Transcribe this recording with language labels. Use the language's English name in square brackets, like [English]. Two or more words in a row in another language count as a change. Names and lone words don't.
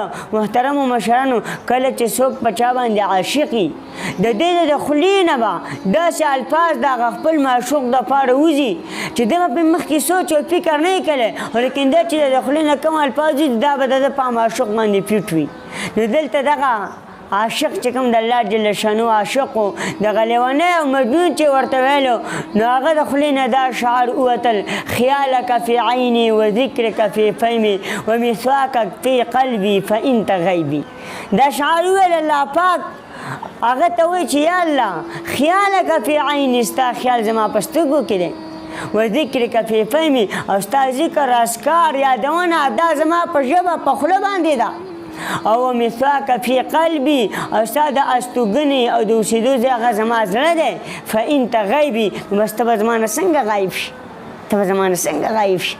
[Pashto] محترمو مشرانو، کله چې څوک په چا باندې عاشق وي، د دې د خولې نه به داسې الفاظ د هغه خپل معشوق دپاره وځي چې دی به پرې مخکې سوچ او فکر نه یې کړی، خو لیکن دا چې د خولې نه کوم الفاظ وځي دا به د ده په معشوق باندې فټ وي. نو دلته دغه عاشق چې کوم د [Arabic] الله جل شانو [Pashto] عاشق و، دغه لیونی او مجنون چې ورته ویلو، نو هغه د خولې نه دا شعر ووتل [Arabic] خیالک فی عینی و ذکرک فی فهمی و مثواکک فی قلبی فانت غیبی. [Pashto] دا شعر وویل الله پاک هغه ته وایي چې [Arabic] یا الله خیالک فی عینی، [Pashto] ستا خیال زما په سترګو کې دی، [Arabic] و ذکرک فی فهمی، [Pashto] او ستا ذکر اذکار یادونه دا زما په ژبه په خوله باندې ده، او [Arabic] مثواک فی قلبی، [Pashto] او ستا د استوګنې او د اوسېدو ځای هغه زما زړه دی، [Arabic] فانت غیبي، [Pashto] نو بس ته به زما نه څنګه غایب شي، ته به زما نه څنګه غایب شي.